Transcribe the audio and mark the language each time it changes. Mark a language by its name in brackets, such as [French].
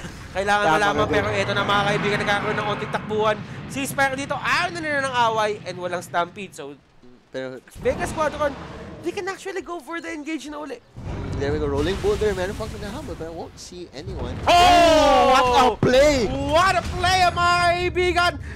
[Filipino] Kailangan malaman, pero eto na mga kaibigan, nagkakaroon ng konting takbuhan. Si Spire dito, ayaw na nila ng away and walang stampede. So, pero [English] Vega Squadron, they can actually go for the engage na uli. there we go, rolling boulder, [Filipino] meron pang pinahabol, [English] but I won't see anyone. Oh! What a play! What a play, [Filipino] mga kaibigan!